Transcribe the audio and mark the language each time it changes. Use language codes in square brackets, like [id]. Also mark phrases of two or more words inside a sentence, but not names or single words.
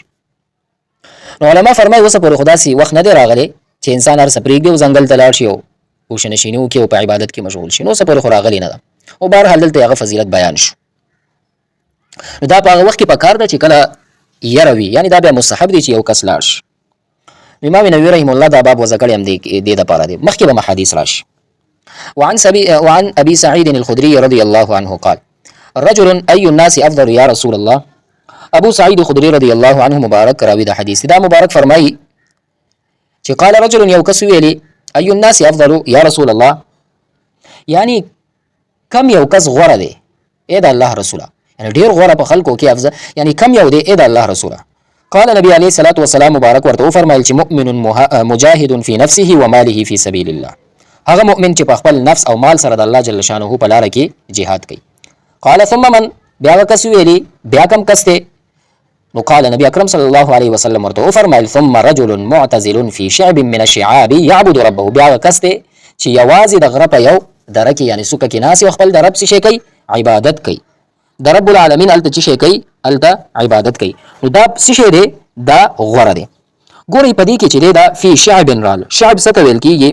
[ps] نو علما فرمایي اوسه پورې خدا سي وخت نه دی راغلی چې انسان هر څه پرېږدي او ځنګل ته لاړ شي او ګوشنشیني وکړي او په عبادت کې مشغول شي، نو اوسه پورې خو راغلی نه ده. او بهرحال دلته هغه فضیلت بیان شو. نو دا په هغه وخت کې پکار ده چې کله یره وي، یعنی دا بیا مستحب دی چې یو کس لاړ شي. امام نووي رحمه الله دا باب وضع کړی هم دې دپاره دی، مخکې به حدیث راشي. [ar] وعن ابي سعيد الخدري رضي الله عنه قال رجل اي الناس افضل يا رسول الله. [ps] ابو سعید خدری [ar] رضی الله عنه [ps] مبارک راوی دا حدیث دا مبارک فرمایي چې [ar] قال رجل [ps] یو کس ویلی [ar] اي الناس افضل یا رسول الله، [ps] یعنی کم یو کس غوره دی اې د الله رسوله، یعنی ډیر غوره په خلکو کې افضل، یعنی کم یو دی اې د الله رسوله. [ar] قال نبی علیه الصلاة والسلام [ps] مبارک ورته وفرمایل چې [ar] مؤمن مجاهد فی نفسه وماله فی سبیل الله، [ps] هغه مؤمن چې په خپل نفس او مال سره د الله جل شانه په لاره کې جهاد کوي. [ar] قال ثم من، [ps] بیا کس ویلی بیا کم کس دی؟ [ar] نو قال نبی اکرم صلی الله علیه وسلم [ps] ورته وفرمایل [ar] ثم رجل معتزل فی شعب من الشعاب یعبد ربه، [ps] بیا کس دی چې یوازې د غره په یو دره کې، یعنی څوکه کې ناست او خپل د رب څه شی کوي؟ عبادت کوي. د رب العالمین هلته څه شی کوي؟ هلته عبادت کوي. نو دا څه شی دی؟ دا غوره دی. ګورئ په دې کې چې دی دا [ar] فی شعب [ps] رال، شعب څه ته ویل کېږي؟